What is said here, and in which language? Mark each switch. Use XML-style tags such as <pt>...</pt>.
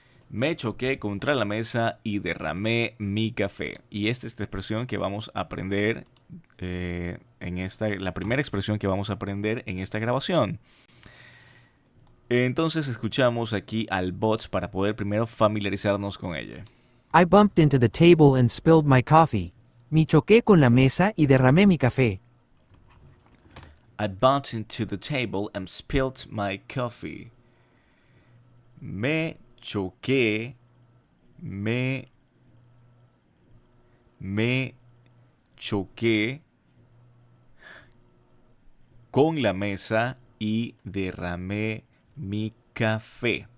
<es>Me choqué contra la mesa y derramé mi café. Y esta es la expresión que vamos a aprender la primera expresión que vamos a aprender en esta grabación. Entonces escuchamos aquí al bot para poder primero familiarizarnos con ella.</es> <en>I bumped into the table and spilled my coffee.</en> <es>Me choqué con la mesa y derramé mi café.</es> <en>I bumped into the table and spilled my coffee.</en> <es>Me choqué, me choqué con la mesa y derramé mi café.</es>